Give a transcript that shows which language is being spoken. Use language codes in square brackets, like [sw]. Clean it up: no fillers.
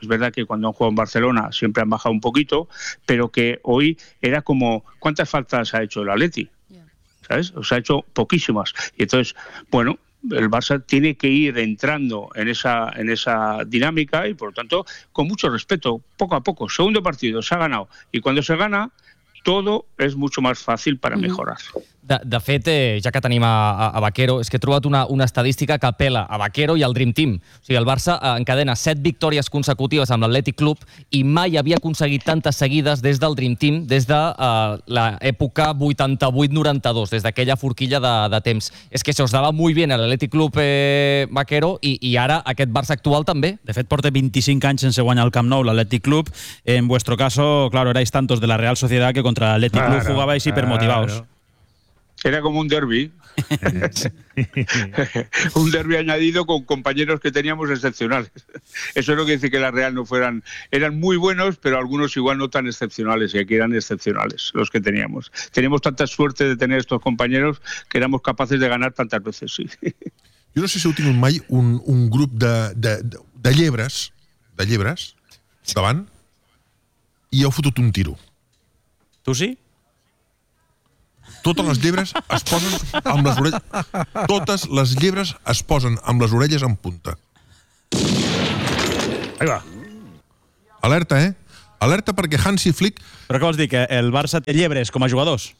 [es] Es verdad que cuando han jugado en Barcelona siempre han bajado un poquito, pero que hoy era como, ¿cuántas faltas ha hecho el Atleti? ¿Sabes? O sea, ha hecho poquísimas. Y entonces, bueno, el Barça tiene que ir entrando en esa dinámica y, por lo tanto, con mucho respeto, poco a poco, segundo partido, se ha ganado. Y cuando se gana, todo es mucho más fácil para mejorar. [ca] De fet, ja que tenim a Vaquero, és que he trobat una estadística que apela a Vaquero i al Dream Team. O sigui, el Barça encadena 7 victòries consecutives amb l'Atlètic Club i mai havia aconseguit tantes seguides des del Dream Team, des de l'època 88-92, des d'aquella forquilla de temps. És que se us dava molt bé a l'Atlètic Club, Vaquero, i ara aquest Barça actual també. De fet, porta 25 anys sense guanyar el Camp Nou, l'Atlètic Club. [es] En vuestro caso, claro, erais tantos de la Real Sociedad que contra l'Atlètic Club jugabais hipermotivados. Era como un derbi. Un derbi añadido con compañeros que teníamos excepcionales. Eso no quiere decir que la Real no fueran. Eran muy buenos, pero algunos igual no tan excepcionales. Y aquí eran excepcionales los que teníamos. Teníamos tanta suerte de tener estos compañeros que éramos capaces de ganar tantas veces. Sí. Yo no sé si tienen mai un grupo de llebres. [ca] ¿De llebres? [es] ¿Estaban? [ca] i heu fotut un tiro. Tu sí? Totes les llebres es posen amb les orelles... Totes les llebres es posen amb les orelles en punta. [es] Ahí va. [ca] Alerta, eh? Alerta perquè Hansi Flick... Però què vols dir? Que el Barça té llebres com a jugadors?